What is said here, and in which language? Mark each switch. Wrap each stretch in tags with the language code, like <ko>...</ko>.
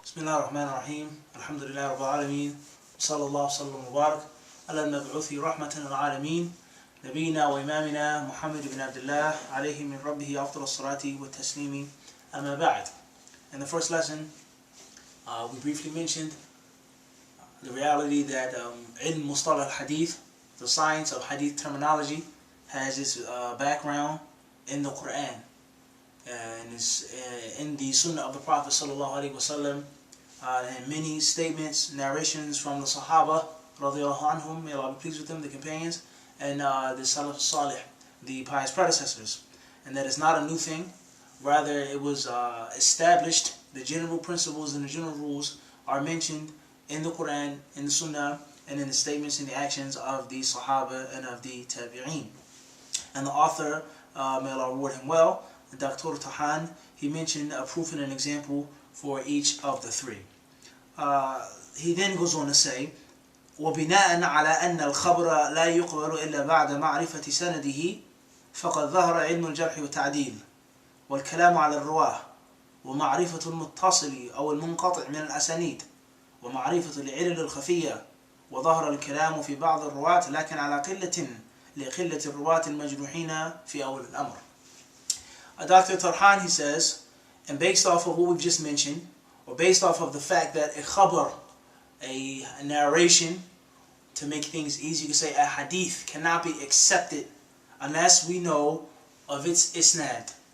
<ar>بسم الله الرحمن الرحيم الحمد لله رب العالمين صلى الله وسلم وبارك على المبعوث رحمة للعالمين نبينا وإمامنا محمد بن عبد الله عليه من ربه أفضل الصلاة والتسليم أما بعد.</ar> <en>In the first lesson we briefly mentioned the reality that ilm mustalah al-hadith, the science of hadith terminology, has its background in the Quran and is in the Sunnah of the Prophet sallallahu alaihi wasallam, and many statements, narrations from the Sahaba radiyallahu anhum, may Allah be pleased with them, the companions, and the Salaf Salih, the pious predecessors. And that is not a new thing, rather it was established. The general principles and the general rules are mentioned in the Quran, in the Sunnah, and in the statements and the actions of the Sahaba and of the Tabi'een. And the author, may Allah reward him well, Dr. Tahan, he mentioned a proof and an example for each of the three. He then goes on to say,</en> <ar>وبناء على أن الخبر لا يقبل إلا بعد معرفة سنده فقد ظهر علم الجرح والتعديل والكلام على الرواه ومعرفة المتصل أو المنقطع من الأسانيد ومعرفة العلل الخفية وظهر الكلام في بعض الرواة لكن على لقلة الرواة المجروحين في أول الأمر.</ar> <en>Dr. Tarhan, he says, and based off of what we've just mentioned, or based off of the fact that a khabar, a narration, to make things easy, you can say a hadith cannot be accepted unless we know of its isnad.</en>